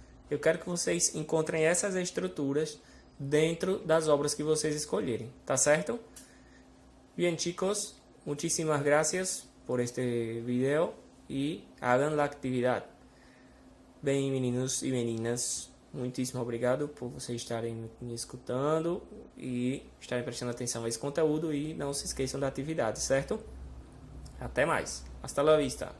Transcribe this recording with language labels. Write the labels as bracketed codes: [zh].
[pt] Eu quero que vocês encontrem essas estruturas dentro das obras que vocês escolherem, tá certo? [es] Bien chicos, muchísimas gracias por este video y hagan la actividad. [pt] Bem, meninos e meninas, muitíssimo obrigado por vocês estarem me escutando e estarem prestando atenção a esse conteúdo, e não se esqueçam da atividade, certo? Até mais. [es] Hasta la vista.